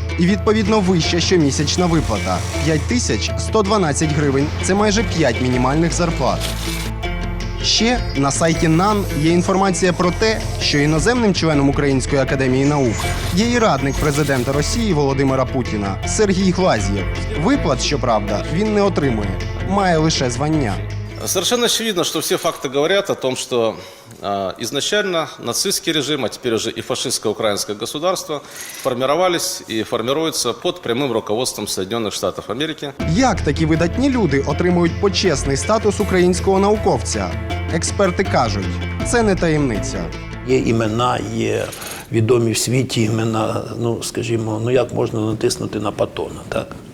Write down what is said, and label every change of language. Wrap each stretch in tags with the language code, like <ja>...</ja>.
<uk>І відповідно вища щомісячна виплата – 5112 гривень – це майже 5 мінімальних зарплат. Ще на сайті НАН є інформація про те, що іноземним членом Української академії наук є і радник президента Росії Володимира Путіна Сергій Глазьєв. Виплат, щоправда, він не отримує, має лише звання.</uk> <ru>Совершенно очевидно, что все факты говорят о том, что изначально нацистский режим, а теперь уже и фашистское украинское государство формировались и формируются под прямым руководством Соединенных Штатов Америки.</ru> <uk>Як такі видатні люди отримують почесний статус українського науковця? Експерти кажуть, це не таємниця. Є імена, є відомі в світі імена, ну, скажімо, як можна натиснути на Патона, так?</uk>